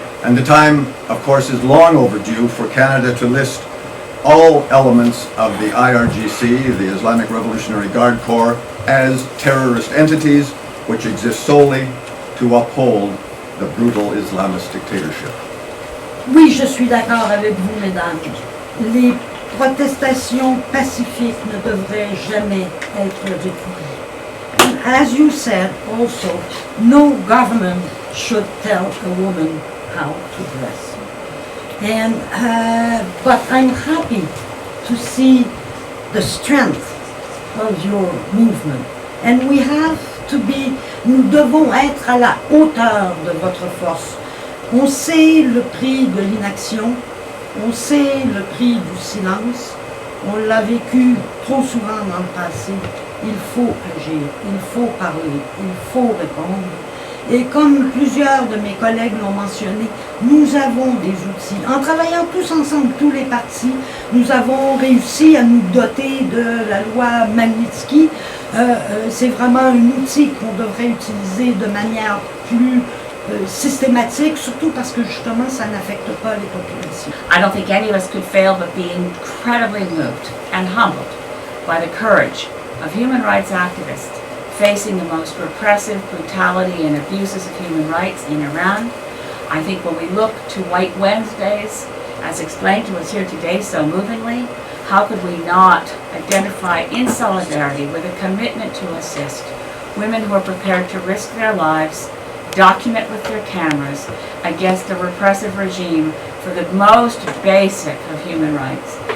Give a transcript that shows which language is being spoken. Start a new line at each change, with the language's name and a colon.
English: And the time, of course, is long overdue for Canada to list all elements of the IRGC, the Islamic Revolutionary Guard Corps, as terrorist entities which exist solely to uphold the brutal Islamist dictatorship.
French: Oui, je suis d'accord avec vous, mesdames. Les protestations pacifiques ne devraient jamais être réprimées.
English: As you said also, no government should tell a woman how to dress. And but I'm happy to see the strength of your movement. And we have to be,
French: nous devons être à la hauteur de votre force. On sait le prix de l'inaction, on sait le prix du silence, on l'a vécu trop souvent dans le passé. Il faut agir, il faut parler, il faut répondre. Et comme plusieurs de mes collègues l'ont mentionné, nous avons des outils. En travaillant tous ensemble, tous les partis, nous avons réussi à nous doter de la loi Magnitsky. C'est vraiment un outil qu'on devrait utiliser de manière plus systématique, surtout parce que justement ça n'affecte pas les populations.
English: I don't think any of us could fail but be incredibly moved and humbled by the courage of human rights activists facing the most repressive brutality and abuses of human rights in Iran. I think when we look to White Wednesdays, as explained to us here today so movingly, how could we not identify in solidarity with a commitment to assist women who are prepared to risk their lives, document with their cameras against a repressive regime for the most basic of human rights.